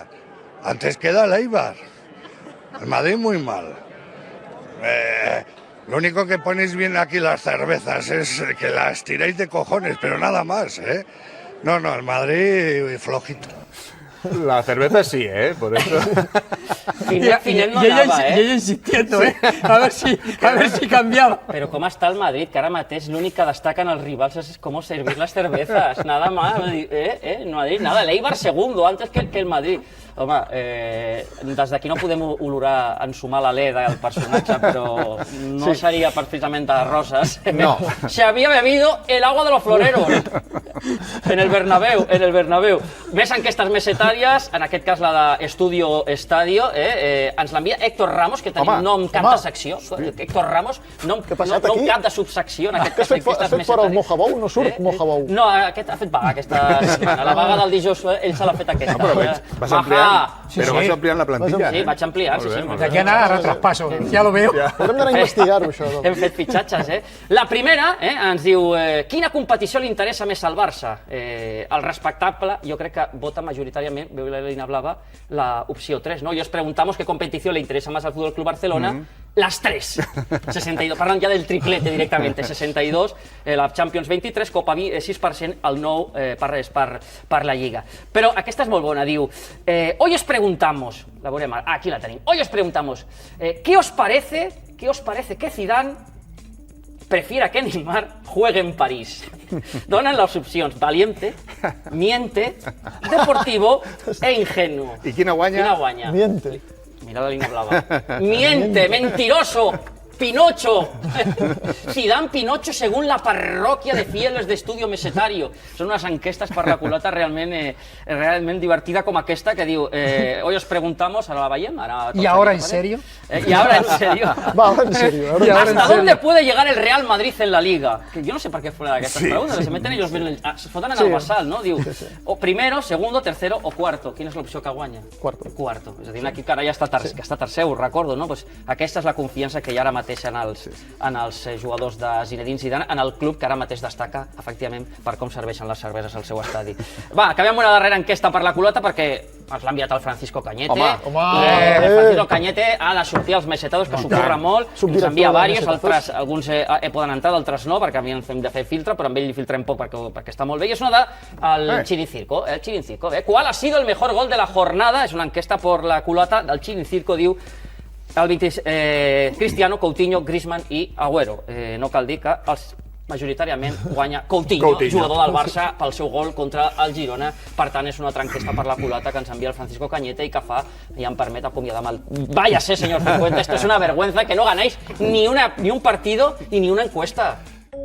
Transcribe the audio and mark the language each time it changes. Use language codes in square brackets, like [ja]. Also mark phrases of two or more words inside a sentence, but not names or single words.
[es] Antes queda el Eibar. El Madrid muy mal. Lo único que ponéis bien aquí las cervezas es que las tiráis de cojones, pero nada más, ¿eh? No, el Madrid flojito. La cerveza sí, por eso. [ca] Finet no anava, [es] Y ella insistiendo, a ver si cambiaba. [ca] Però com està el Madrid, que ara mateix l'únic que destaquen els rivals és com servir les [es] cervezas, nada más, [ca] no ha dit nada, [es] el Eibar segundo, antes que el Madrid. [ca] Home, des d'aquí no podem olorar, ensumar l'alè del personatge, però no seria precisament de roses. No. [es] Se había bebido el agua de los floreros en el Bernabéu. [ca] Més enquestes mesetàries, en aquest cas la d'Estudio Estadio, ens l'envia Héctor Ramos, que tenim nom cap de secció. Héctor Ramos, nom cap de subsecció en aquest cas d'enquestes mesetàries. Has fet fora el Mojabou? No surt Mojabou? No, aquest ha fet vaga aquesta setmana. La vaga del dijous, ell se l'ha fet aquesta. Però vas ampliant. Però vas ampliant la plantilla. Sí, vaig ampliar, sí. D'aquí a anar a traspaso, ja [es] lo veo. [ca] Haurem d'anar a investigar-ho, això. Hem fet fitxatges, La primera, ens diu, quina competició li interessa més al Barça? El respectable, jo crec que vota majoritàriament, veu la línia blava, la opció 3, ¿no? [es] Y os preguntamos qué competición le interesa más al Fútbol Club Barcelona. Las 3. 62, [ca] parlant ja del [es] triplete directamente. [ca] 62, la Champions 23, Copa 6%, el 9 per la Lliga. Però aquesta és molt bona, diu, [es] hoy os preguntamos, [ca] la veurem ara, aquí la tenim, [es] hoy os preguntamos, ¿qué os parece que Zidane prefiera que Neymar juegue en París? [ca] Donen les opcions [es] valiente, miente, deportivo e ingenuo. [ca] I quina guanya? Quina guanya? [es] Miente. [ca] Mira la línia blava. [es] Miente, mentiroso Pinocho. Zidane Pinocho según la parròquia de fieles d'Estudio Mesetario. [ca] Són unes enquestes per la culata realment divertida com aquesta que diu [es] hoy os preguntamos, [ca] ara la veiem. [es] ¿Y ahora en serio? Y ahora en serio. Va, ahora en serio. ¿Hasta dónde puede llegar el Real Madrid en la Liga? Que yo no sé [ca] per què [es] fuera [ca] d'aquestes preguntes, [es] se meten ellos se foten en el basal, no? [ca] Diu, [es] o primero, segundo, tercero o cuarto. [ca] Quina és l'opció que guanya? Quarto. És a dir, un equip que ara ja està tercer, ho recordo, no? Pues aquesta és la confiança que hi ha ara mateix en els jugadors de Zinedine Zidane, en el club que ara mateix destaca, efectivament, per com serveixen les cerveses al seu estadi. Va, acabem amb una darrera enquesta per la culata perquè ens l'ha enviat el Francisco Cañete. El Francisco Cañete ha de sortir als mesetados, que s'ho curra molt, ens envia diversos, alguns poden entrar, d'altres no, perquè a mi ens hem de fer filtre, però amb ell li filtrem poc perquè està molt bé, i és una del Chirincirco. [es] ¿Cuál ha sido el mejor gol de la jornada? [ca] És una enquesta per la culata del Chirincirco, diu Cristiano, Coutinho, Griezmann i Agüero. No cal dir que majoritàriament guanya Coutinho, jugador del Barça, pel seu gol contra el Girona. Per tant, és una altra enquesta per la culata que ens envia el Francisco Cañete i que fa, i em permet acomiadar amb el... [es] Váyase, señor Cifuentes, esto es una vergüenza que no ganáis ni un partido y ni una encuesta.